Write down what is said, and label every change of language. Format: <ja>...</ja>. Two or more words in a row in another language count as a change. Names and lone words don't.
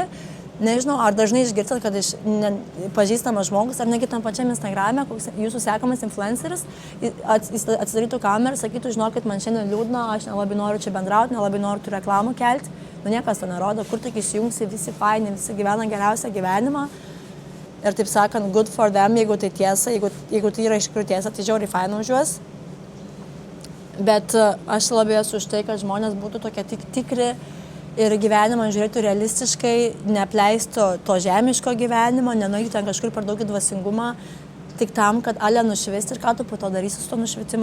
<lt>Nežinau, ar dažnai išgirstat, kad iš pažįstamas žmogus, ar negi tam pačiam Instagram'e, koks jūsų sekamas influenceris, jis atsidarytų kamerą ir sakytų, žinokit, man šiandien liūdna, aš nelabai noriu čia bendrauti, nelabai noriu tų reklamų kelti. Nu niekas to nerodo, kur tik įsijungsi, visi faini, visi gyvena geriausią gyvenimą. Ir taip sakant,</lt> <en>good for them,</en> <lt>jeigu tai tiesa, jeigu tai yra iš tikrųjų tiesa, tai žiauriai faina už juos. Bet aš labai esu už tai, kad žmonės būtų tokie tikri ir gyvenimą žiūrėtų realistiškai, neapleistų to žemiško gyvenimo, nenueitų ten kažkur per daug į dvasingumą, tik tam, kad ale nušvisti ir ką tu po to darysi su to nušvitimu.</lt>